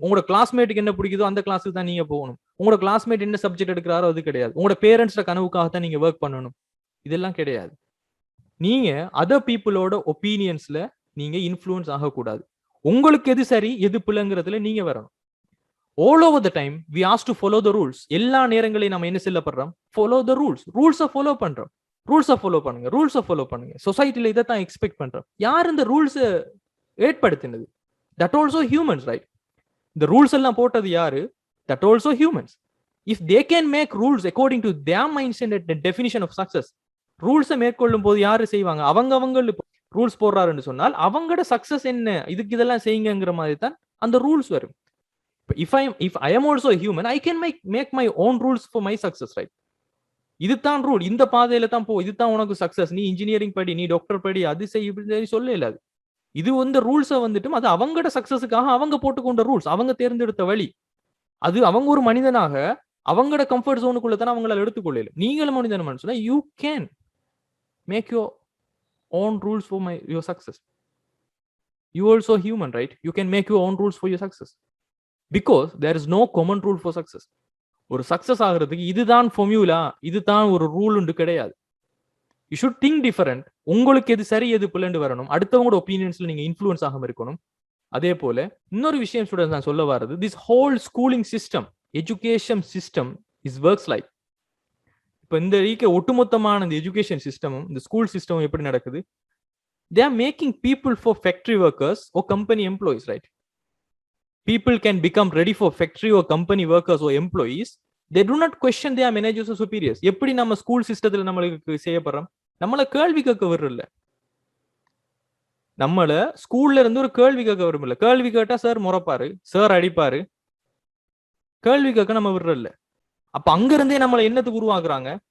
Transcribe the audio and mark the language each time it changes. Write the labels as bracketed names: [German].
[Tamil] உங்களோட கிளாஸ்மேட்டுக்கு என்ன பிடிக்குதோ அந்த கிளாஸுக்கு தான் நீங்க போகணும். உங்களோட கிளாஸ்மேட் என்ன சப்ஜெக்ட் எடுக்கிறாரோ அது கிடையாது. உங்களோட பேரண்ட்ஸோட கனவுக்காக தான் நீங்க ஒர்க் பண்ணணும். இதெல்லாம் கிடையாது. நீங்க அதர் பீப்புளோட ஒப்பீனியன்ஸ்ல நீங்க இன்ஃப்ளூயன்ஸ் ஆகக்கூடாது. உங்களுக்கு எது சரி எது பிள்ளைங்கிறதுல நீங்க வரணும். [English] all over the time we asked to follow the rules. [Tamil] எல்லா நேரங்களையும் நம்ம என்ன சொல்லப்படுறோம்? [English] follow the rules. [Tamil] ரூல்ஸை ஃபாலோ பண்றோம். ரூல்ஸை ஃபாலோ பண்ணுங்க, ரூல்ஸை ஃபாலோ பண்ணுங்க. சொசைட்டில இதை தான் எக்ஸ்பெக்ட் பண்றோம். யார் இந்த ரூல்ஸை ஏற்படுத்தினது? [English] That also humans, right? [Tamil] இந்த ரூல்ஸ் எல்லாம் போட்டது யாரு? [English] That also humans. If they can make rules according to their mindset and definition of success, [Tamil] ரூல்ஸை மேற்கொள்ளும் போது யாரு செய்வாங்க? அவங்க ரூல்ஸ் போடுறாருன்னு சொன்னால் அவங்களோட சக்சஸ் என்ன, இதுக்கு இதெல்லாம் செய்யுங்கிற மாதிரி தான் அந்த ரூல்ஸ் வரும். [English] If I am also a human, I can make my own rules for my success, right? [Tamil] இதுதான் ரூல், இந்த பாதையில தான் போ, இதுதான் உனக்கு சக்சஸ், நீ இன்ஜினியரிங் படி, நீ டாக்டர் படி, அது செய்ய சொல்ல இல்லாது. இது வந்து ரூல்ஸை வந்துட்டும் அது அவங்களோட சக்சஸுக்காக அவங்க போட்டுக்கொண்ட ரூல்ஸ், அவங்க தேர்ந்தெடுத்த வழி. அது அவங்க ஒரு மனிதனாக அவங்களோட கம்ஃபர்ட் ஜோனுக்குள்ள தான் அவங்களால எடுத்துக்கொள்ளல. நீங்களும் மனிதன் சொன்னா [English] You can make your own rules for your success. You also human, right? You can make your own rules for your success. Because there is no common rule for success. [Tamil] ஒரு success ஆகிறதுக்கு இதுதான் formula, இதுதான் ஒரு rule உண்டு கிடையாது. [English] You should think different. [Tamil] உங்களுக்கு எது சரி எது பிள்ளைண்டு வரணும். அடுத்தவங்களோட ஒப்பீனியன்ஸ்ல நீங்க இன்ஃப்ளூயன்ஸ் ஆகாம இருக்கணும். அதே போல இன்னொரு விஷயம் ஸ்டூடெண்ட்ஸ் நான் சொல்ல வர்றது, [English] This whole schooling system, education system is works like. [Tamil] இப்போ இந்த ஒட்டுமொத்தமான இந்த எஜுகேஷன் சிஸ்டமும் இந்த ஸ்கூல் சிஸ்டமும் எப்படி நடக்குது? [English] They are making people for factory workers or company employees, right? People can become ready for factory or company workers or employees. They do not question their managers or superiors. [Tamil] எப்படி நம்ம school சிஸ்டத்துல நம்மளுக்கு செய்யப்படுறோம்? நம்மள கேள்வி கேட்க விடுறல. நம்மள ஸ்கூல்ல இருந்து ஒரு கேள்வி கேட்க விரும்பல. கேள்வி கேட்டா சார் முறைப்பாரு, சார் அடிப்பாரு. கேள்வி கேட்க நம்ம விடுறல. அப்ப அங்க இருந்தே நம்மள என்னத்துக்கு உருவாக்குறாங்க?